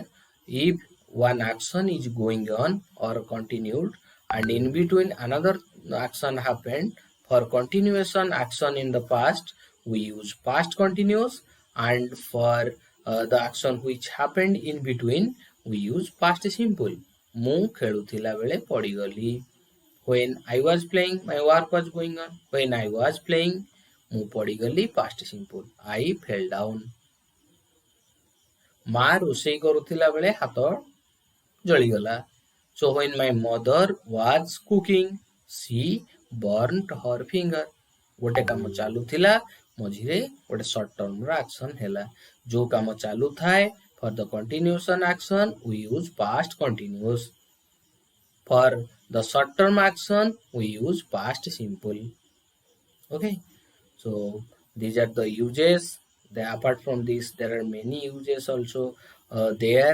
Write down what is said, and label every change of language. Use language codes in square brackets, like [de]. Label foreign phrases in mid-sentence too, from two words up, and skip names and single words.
[en] If one action is going on or continued and in between another action happened, for continuation action in the past we use past continuous, and for the action which happened in between we use past simple. [or] ମୁଁ ଖେଳୁଥିଲା ବେଳେ ପଡ଼ିଗଲି. [en] When I was playing my work was going on. When I was playing [or] ମୁଁ ପଡ଼ିଗଲି [en] past simple. I fell down. [or] ମା ରୋଷେଇ କରୁଥିଲା ବେଳେ ହାତ ଜଳିଗଲା. [en] So when my mother was cooking, she burnt her finger. [or] ଗୋଟେ କାମ ଚାଲୁଥିଲା ମଝିରେ ଗୋଟେ [en] short term [or] ର action ହେଲା. ଯୋଉ କାମ ଚାଲୁଥାଏ [en] for the continuation action we use past continuous. For the short term action we use past simple. Okay, so these are the uses. Apart from this, there are many uses also there.